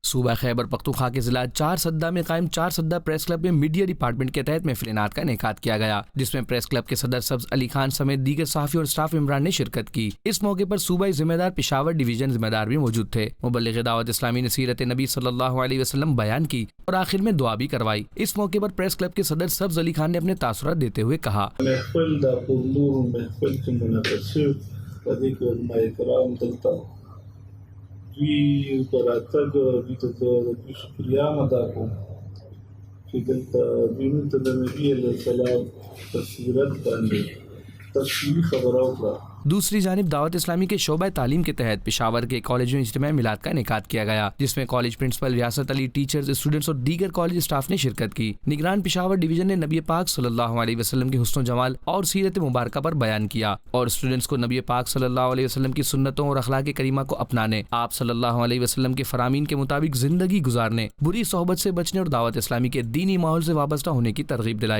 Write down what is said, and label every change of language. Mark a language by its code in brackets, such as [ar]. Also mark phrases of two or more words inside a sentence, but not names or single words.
[ur] صوبہ خیبر پختونخوا کے ضلع چار سدہ میں قائم چار سدہ پریس کلب میں میڈیا ڈپارٹمنٹ کے تحت محفل انعقاد کا انعقاد کیا گیا، جس میں پریس کلب کے صدر سبز علی خان سمیت دیگر صحافی اور اسٹاف ممبران نے شرکت کی۔ اس موقع پر صوبائی ذمہ دار پشاور ڈویژن ذمہ دار بھی موجود تھے۔ مبلغ دعوت اسلامی نے سیرت نبی [ar] صلی اللہ علیہ وسلم [ur] بیان کی اور آخر میں دعا بھی کروائی۔ اس موقع پر پریس کلب کے صدر سبز علی خان نے اپنے تاثرات دیتے ہوئے کہا، [ps] دوی براتګ دوی ته د شکریا ادا کوم چې دلته دوی موږ ته د نبی [ar] علیه السلام [ps] په سیرت باندې تفصیلي خبره وکړه۔ [ur] دوسری جانب دعوت اسلامی کے شعبہ تعلیم کے تحت پشاور کے کالج میں اجتماع میلاد کا انعقاد کیا گیا، جس میں کالج پرنسپل ریاست علی، ٹیچرز، اسٹوڈنٹس اور دیگر کالج اسٹاف نے شرکت کی۔ نگران پشاور ڈویژن نے نبی پاک [ar] صلی اللہ علیہ وسلم [ur] کے حسن و جمال اور سیرت مبارکہ پر بیان کیا اور اسٹوڈنٹس کو نبی پاک [ar] صلی اللہ علیہ وسلم [ur] کی سنتوں اور اخلاق کریمہ کو اپنانے، آپ [ar] صلی اللہ علیہ وسلم [ur] کے فرامین کے مطابق زندگی گزارنے، بری صحبت سے بچنے اور دعوت اسلامی کے دینی ماحول سے وابستہ ہونے کی ترغیب دلائی۔